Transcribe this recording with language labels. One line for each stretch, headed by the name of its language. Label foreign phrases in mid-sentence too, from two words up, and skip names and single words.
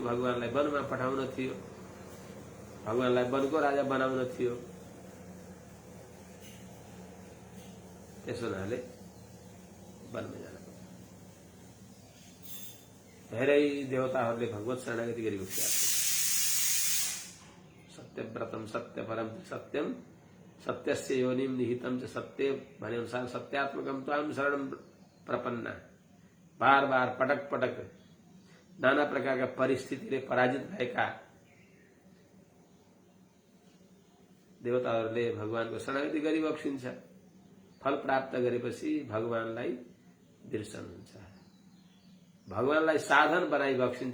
Nepali: भगवानलाई वनमा पठाउन थियो, भगवानलाई वनको राजा बनाउन थियो। त्यसो हुनाले वनमा जान पर्छ। धेरै देवताहरूले भगवत शरणागति गरिबक्सेका छन्।
Sanskrit: सत्यव्रतम सत्यपरम सत्यम सत्यस्य योनिम निहितम च सत्य
Nepali: भने अनुसार
Sanskrit: सत्यात्मकम त्वाम शरणम प्रपन्ना।
Nepali: बार बार पटक पटक नाना प्रकारका परिस्थितिले पराजित भएका देवताहरूले भगवानको शरणागति गरिबक्सिन्छ। फल प्राप्त गरेपछि भगवानलाई बिर्सनुहुन्छ, भगवानलाई साधन बनाइबक्सिन्छ।